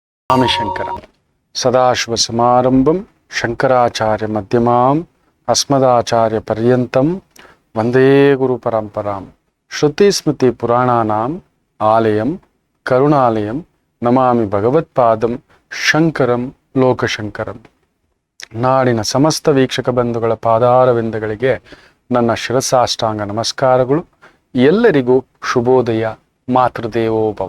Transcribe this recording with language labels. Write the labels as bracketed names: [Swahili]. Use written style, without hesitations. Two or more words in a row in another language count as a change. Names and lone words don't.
[Sanskrit] ಸ್ವಾಮಿ ಶಂಕರ ಸದಾಶಿವ ಸಮಾರಂಭಂ ಶಂಕರಾಚಾರ್ಯ ಮಧ್ಯಮಾಂ ಅಸ್ಮದಾಚಾರ್ಯ ಪರ್ಯಂತಂ ವಂದೇ ಗುರು ಪರಂಪರಾಂ ಶ್ರುತಿ ಸ್ಮೃತಿ ಪುರಾಣಾನಾಂ ಆಲಯಂ ಕರುಣಾಲಯಂ ನಮಾಮಿ ಭಗವತ್ಪಾದಂ ಶಂಕರಂ ಲೋಕಶಂಕರಂ. [Kannada] ನಾಡಿನ ಸಮಸ್ತ ವೀಕ್ಷಕ ಬಂಧುಗಳ ಪಾದಾರವಿಂದಗಳಿಗೆ ನನ್ನ ಶಿರಸಾಷ್ಟಾಂಗ ನಮಸ್ಕಾರಗಳು. ಎಲ್ಲರಿಗೂ ಶುಭೋದಯ. ಮಾತೃದೇವೋಭವ.